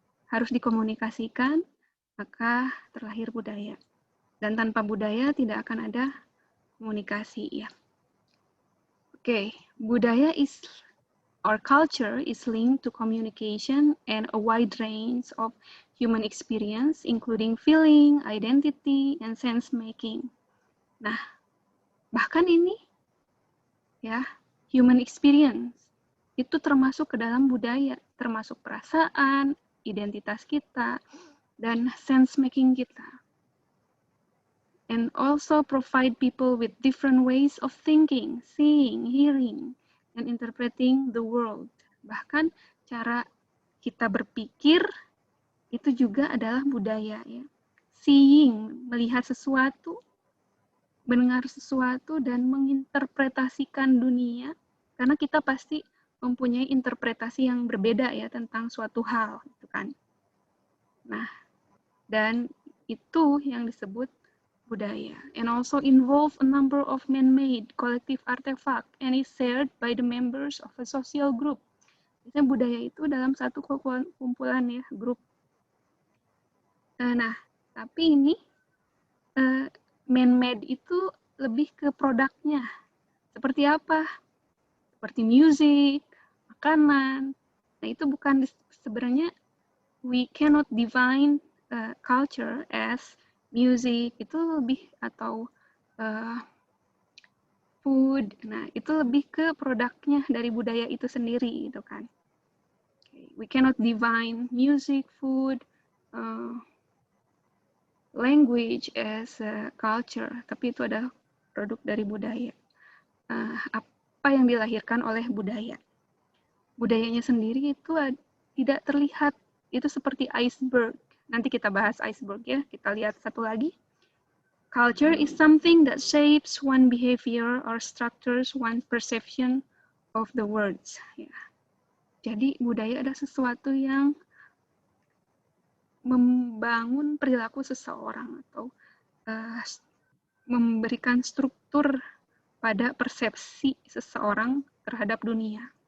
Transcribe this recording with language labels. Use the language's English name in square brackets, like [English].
[Indonesian] Harus dikomunikasikan maka terlahir budaya. Dan tanpa budaya tidak akan ada komunikasi ya. [English] Oke, budaya is or culture is linked to communication and a wide range of human experience, including feeling, identity, and sense making. [Indonesian] Nah, bahkan ini ya, human experience itu termasuk ke dalam budaya, termasuk perasaan, identitas kita, dan sense making kita. [English] And also provide people with different ways of thinking, seeing, hearing, and interpreting the world. [Indonesian] Bahkan cara kita berpikir itu juga adalah budaya ya. Seeing, melihat sesuatu, mendengar sesuatu, dan menginterpretasikan dunia, karena kita pasti mempunyai interpretasi yang berbeda ya tentang suatu hal, gitu kan. Nah, dan itu yang disebut budaya, [English] and also involve a number of man-made collective artifact and is shared by the members of a social group. [Indonesian] Biasanya budaya itu dalam satu kumpulan ya, grup. Nah, tapi ini man-made itu lebih ke produknya. Seperti apa? Seperti music, makanan. Nah, itu bukan sebenarnya, [English] we cannot define culture as music, [Indonesian] itu lebih, atau food. Nah, itu lebih ke produknya dari budaya itu sendiri gitu kan. [English] We cannot define music, food, language as a culture, [Indonesian] tapi itu adalah produk dari budaya. Apa yang dilahirkan oleh budaya? Budayanya sendiri itu tidak terlihat, itu seperti iceberg. Nanti kita bahas iceberg ya, kita lihat satu lagi. [English] Culture is something that shapes one behavior or structures one perception of the words. [Indonesian] Ya. Jadi budaya adalah sesuatu yang membangun perilaku seseorang atau memberikan struktur pada persepsi seseorang terhadap dunia.